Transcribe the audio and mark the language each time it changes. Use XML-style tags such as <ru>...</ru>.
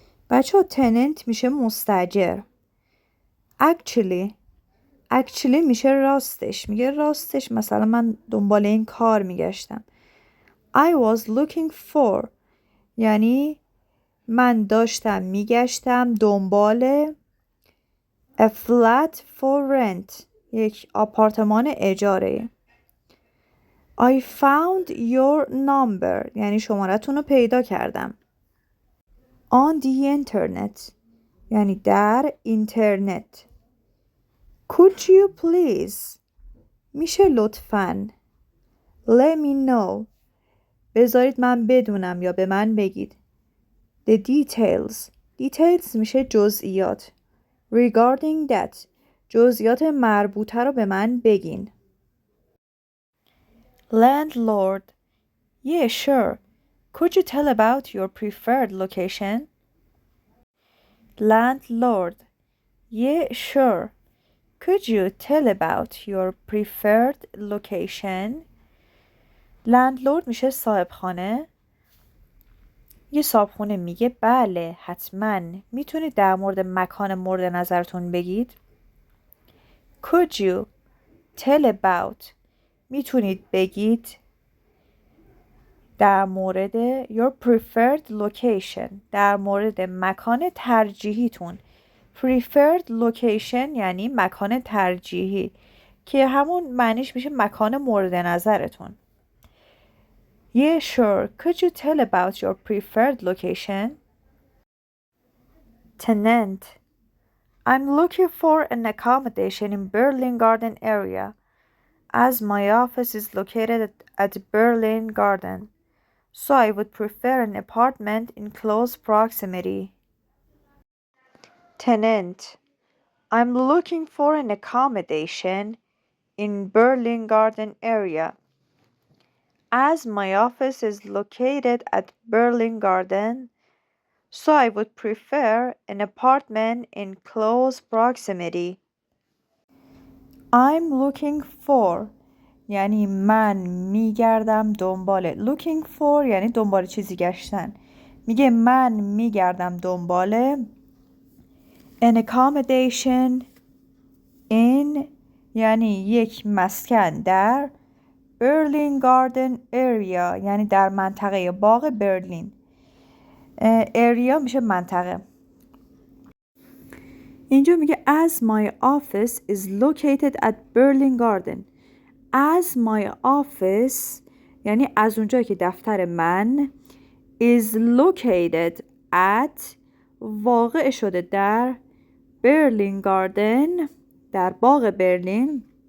<fa>بچه ها تننت میشه مستاجر. actually میشه راستش. میگه راستش مثلا من دنبال این کار میگشتم.</fa> <en>I was looking for</en> <fa>یعنی من داشتم میگشتم دنبال</fa> <en>a flat for rent</en> <fa>یک آپارتمان اجاره.</fa> <en>I found your number</en> <fa>یعنی شمارتون رو پیدا کردم.</fa> <en>On the internet</en> <fa>یعنی در اینترنت.</fa> <en>Could you please</en> <fa>میشه لطفاً.</fa> <en>Let me know</en> <fa>بذارید من بدونم یا به من بگید.</fa> <en>The details</en> <fa>میشه جزئیات.</fa> <en>Regarding that</en> <fa>جزئیات مربوطه رو به من بگین.</fa> <en>Landlord. Yeah, sure. Could you tell about your preferred location? Landlord. Yeah, sure. Could you tell about your preferred location? Landlord</en> <fa>میشه صاحب خانه. یه صاحبخونه میگه بله حتما میتونید در مورد مکان مورد نظرتون بگید.</fa> <en>Could you tell about</en> <fa>میتونید بگید در مورد</fa> <en>your preferred location</en> <fa>در مورد مکان ترجیحیتون.</fa> <en>preferred location</en> <fa>یعنی مکان ترجیحی که همون معنیش میشه مکان مورد نظرتون.</fa> <en>Yeah, sure. Could you tell about your preferred location? Tenant. I'm looking for an accommodation in Berlin Garden area, as my office is located at Berlin Garden, so I would prefer an apartment in close proximity. Tenant. I'm looking for an accommodation in Berlin Garden area, as my office is located at Berlin Garden, so I would prefer an apartment in close proximity. I'm looking for</en> <fa>یعنی من میگردم دنبال.</fa> <en>looking for</en> <fa>یعنی دنبال چیزی گشتن. میگه من میگردم دنبال</fa> <en>an accommodation in</en> <fa>یعنی یک مسکن در</fa> <en>Berlin Garden area</en> <fa>یعنی در منطقه باغ برلین. area میشه منطقه. اینجا میگه</fa> <en>as my office is located at Berlin Garden. As my office</en> <fa>یعنی از اونجایی که دفتر من</fa> <en>is located at</en> <fa>واقع شده در Berlin Garden در باغ برلین.</fa>